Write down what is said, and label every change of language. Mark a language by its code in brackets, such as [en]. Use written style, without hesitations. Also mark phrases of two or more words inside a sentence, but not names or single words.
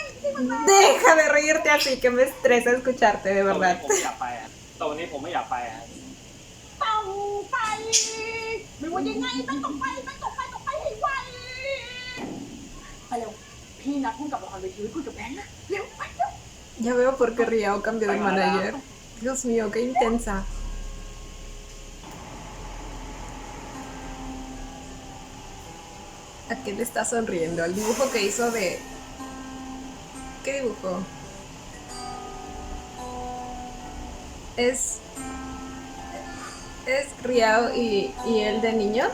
[es] Deja de reírte así, que me estresa escucharte, de [th] ตรงนี้ [es] verdad. [th] ผมไม่อยากไปอ่ะตรงนี้ผมไม่อยากไปอ่ะ ต้องไปไม่ว่ายังไงต้องไปให้ไวไปเร็วพี่นัดพุ่งกับละครเวทีไว้คุยกับแบงค์นะเร็วไปเร็ว [es] Ya veo por qué Riao cambió de manager. Dios mío, qué intensa. ¿A qué le está sonriendo? Al dibujo que hizo de... ¿Qué dibujo? ¿Es Riao y él de niños?